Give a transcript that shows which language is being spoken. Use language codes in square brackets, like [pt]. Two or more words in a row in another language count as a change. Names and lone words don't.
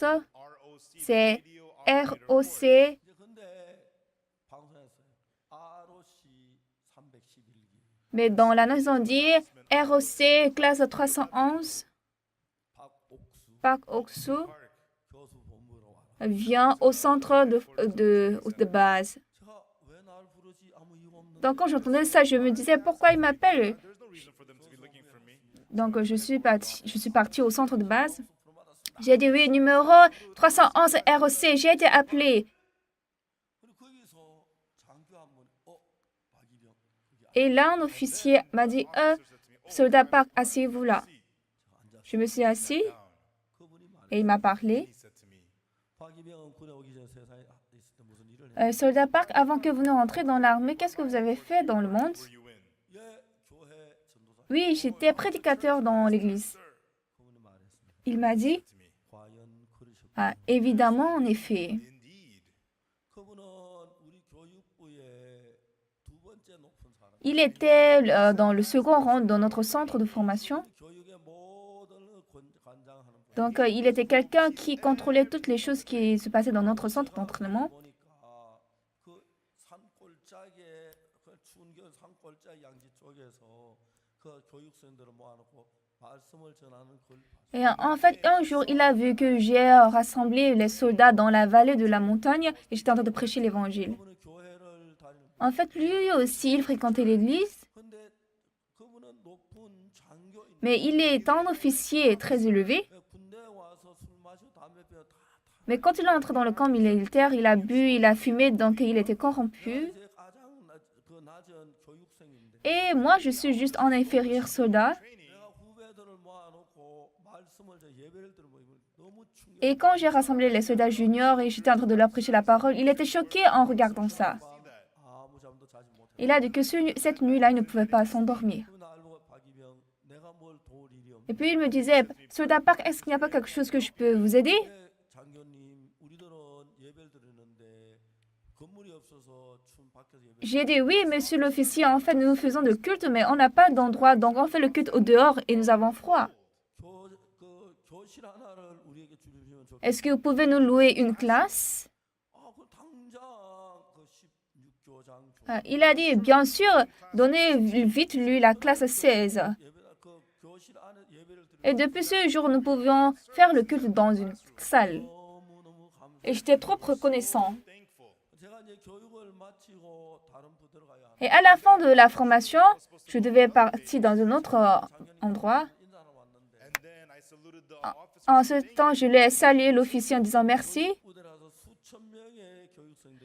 [fr] ROC. c'est [en] Radio operator [fr] ROC. [ko] 이제 근데 방송했어요. ROC 311기. [fr] Mais dans l'annonce, on dit ROC classe 311, [ko] 박옥수 [fr] Park Oksu Park. [ko] 교수 본부로 와라. [fr] vient au centre de base. [ko] 제가 왜 날 부르지 아무 이유 없는. [fr] Donc quand j'entendais ça, je me disais pourquoi il m'appelle. [en] There's no reason for them to be looking for me. [fr] Donc je suis partie au centre de base. J'ai dit oui, numéro 311 ROC, j'ai été appelé. [ko] 그리고 거기서 장교 한 분, 박이병. 거기 [fr] Et là, un officier m'a dit, soldat Park, asseyez-vous là. Je me suis assis [ko] 그분이 말. [fr] et il m'a parlé. [en] He said to me, [ko] 박이병은 군에 오기 전에 세상에 [fr] Soldat Park, avant que vous ne rentriez dans l'armée, qu'est-ce que vous avez fait dans le monde? [en] Were you in? [ko] 예, 교회 전도사 [fr] Oui, j'étais prédicateur dans l'église. [ko] 그분이 말했습니다. [fr] Il m'a dit, [en] To me. [ko] 과연 그러셨군요. [fr] ah, évidemment, en effet. [en] Indeed. [ko] 그분은 우리 교육부의 두 번째 높은 사람. [fr] Il était dans le second rang dans notre centre de formation. [ko] 교육의 모든 관장하는 분. [fr] Donc, il était quelqu'un qui contrôlait toutes les choses qui se passaient dans notre centre d'entraînement. [ko] 보니까 그 산골짜기에 그 추운 겨울 산골짜기 양지 쪽에서 그 교육생들을 모아놓고 말씀을 전하는 걸 봤어요. [fr] Et en fait, un jour, il a vu que j'ai rassemblé les soldats dans la vallée de la montagne et j'étais en train de prêcher l'évangile. [ko] 그분은 교회를 다니는. [fr] En fait, lui aussi, il fréquentait l'église, [ko] 근데 그분은 높은 장교인. [fr] mais il est un officier très élevé. [ko] 군대 와서 술 마시고 담배 피워 다 [fr] Mais quand il est entré dans le camp militaire, il a bu, il a fumé, donc il était corrompu. [ko] 이제 가장 그 낮은 교육생인데 [fr] Et moi, je suis juste un inférieur soldat. [ko] 내가 후배들을 모아놓고 말씀을 저 예배를 들으면 너무 충격. [fr] Et quand j'ai rassemblé les soldats juniors et j'étais en train de leur prêcher la parole, il était choqué en regardant ça. [ko] 아무 잠도 자지 못해. [fr] Il a dit que cette nuit-là, il ne pouvait pas s'endormir. [ko] 그날 보고 박이병 내가 뭘 도울 일이 없네. [fr] Et puis il me disait, Soldat Park, est-ce qu'il n'y a pas quelque chose que je peux vous aider? [ko] 장교님 우리들은 예배를 드리는데 건물이 없어서 춤 밖에서 예배. [fr] J'ai dit, oui, monsieur l'officier, en fait, nous faisons le culte, mais on n'a pas d'endroit, donc on fait le culte au dehors et nous avons froid. [ko] 그 교실 하나를 우리에게 주시면 좋겠다. [fr] Est-ce que vous pouvez nous louer une classe? [ko] 그 당장 그 16교장 [fr] Il a dit, bien sûr, donnez vite lui la classe 16. [ko] 예배 그 교실 안에 예배를 드리. [fr] Et depuis ce jour, nous pouvions faire le culte dans une salle. [ko] 너무너무 감사. [fr] Et j'étais trop reconnaissant. [en] Thankful. [ko] 제가 이제 교육을 마치고 다른 부 들어가야 하는 [fr] Et à la fin de la formation, je devais partir dans un autre endroit. [ko] 인사를 왔는데 [en] And then I saluted the Ah. officer. [fr] En ce temps, je l'ai salué l'officier en disant merci. [ko] 부대라서 수천 명의 교육생들이